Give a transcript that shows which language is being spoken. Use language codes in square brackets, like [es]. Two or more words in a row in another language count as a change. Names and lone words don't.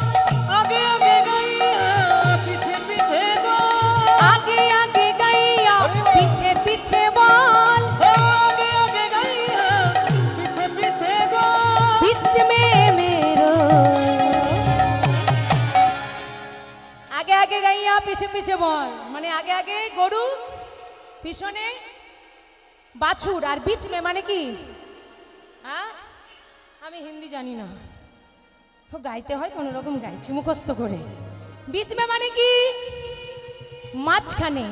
[hi] आगे आगे गैया पीछे पीछे बोल। आगे आगे गैया पीछे पीछे बोल, आगे आगे गैया पीछे पीछे बोल। बीच में मेरो आगे आगे गैया पीछे पीछे बोल, [bn] মানে আগে আগে গরু পিছনে বাছুর, আর [hi] बीच में [bn] মানে কি? হ্যাঁ, আমি হিন্দি জানি না, তো গাইতে হয় কোনো রকম গাইছি মুখস্থ করে। [hi] बीच में [bn] মানে কি? মাঝখানে।